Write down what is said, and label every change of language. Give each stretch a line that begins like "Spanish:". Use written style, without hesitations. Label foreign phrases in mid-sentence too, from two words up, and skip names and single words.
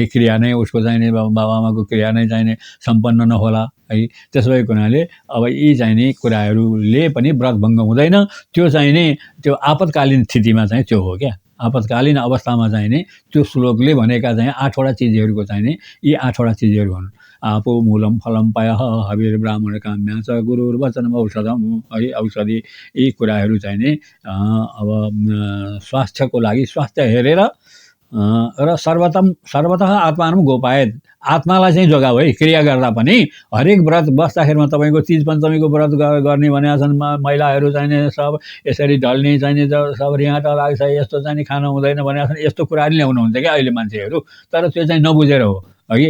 Nepali: क्रिया नै उसको चाहिने बाबाआमाको क्रिया नै चाहिने सम्पन्न नहोला है। त्यसो भएको हुनाले अब यी चाहिने कुराहरूले पनि व्रत भङ्ग हुँदैन। त्यो चाहिने त्यो आपतकालीन स्थितिमा चाहिँ त्यो हो क्या। आपतकालीन अवस्थामा चाहिने त्यो श्लोकले भनेका चाहिँ 8वटा चिजहरूको चाहिने यी 8वटा चिजहरू हुन्।
Sanskrit: आपो मूलम फलम पायः हविर्ब्राह्मण काम्या च गुरुर्वचनम् औषधम् है।
Nepali: औषधि यी कुराहरू चाहिने अब स्वास्थ्यको लागि स्वास्थ्य हेरेर र
Sanskrit: सर्वतः आत्मानं गोपायत।
Nepali: आत्मालाई चाहिँ जोगाऊ है। क्रिया गर्दा पनि हरेक व्रत बस्दाखेरिमा तपाईँको तीज पञ्चमीको व्रत गर्ने भनेका छन्। महिलाहरू चाहिने सब यसरी ढल्ने चाहिने सब रिहाटा लाग्छ, यस्तो चाहिँ खानु हुँदैन भनेका छन्। यस्तो कुराहरू ल्याउनुहुन्छ क्या अहिले मान्छेहरू। तर त्यो चाहिँ नबुझेर हो है।